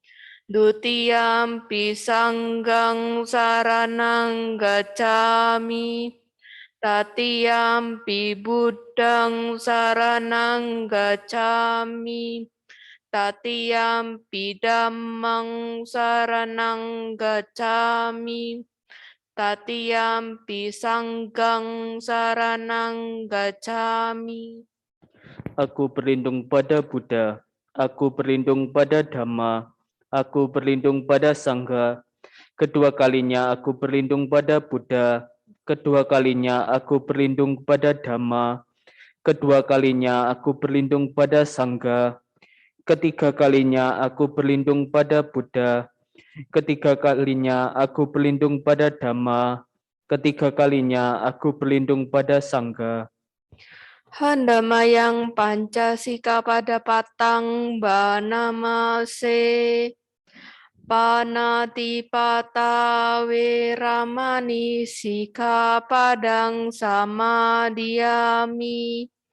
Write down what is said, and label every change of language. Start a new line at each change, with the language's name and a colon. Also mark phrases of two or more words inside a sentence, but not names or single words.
Pali: Dutiyampi Sanghang saranang gacchami, Tatiyampi Buddhang saranang gacchami, Tatiyampi Dhammang saranang gacchami, Tatiyampi Sanghang saranang gacchami.
Indonesian: Aku berlindung pada Buddha, aku berlindung pada Dhamma, aku berlindung pada Sangha. Kedua kalinya aku berlindung pada Buddha, kedua kalinya aku berlindung pada Dhamma, kedua kalinya aku berlindung pada Sangha, ketiga kalinya aku berlindung pada Buddha, ketiga kalinya aku berlindung pada Dhamma, ketiga kalinya aku berlindung pada Sangha.
Pali: Handamayang Pancasika pada patang banamase. Panatipata Weramani Sikapadang Samadiyami.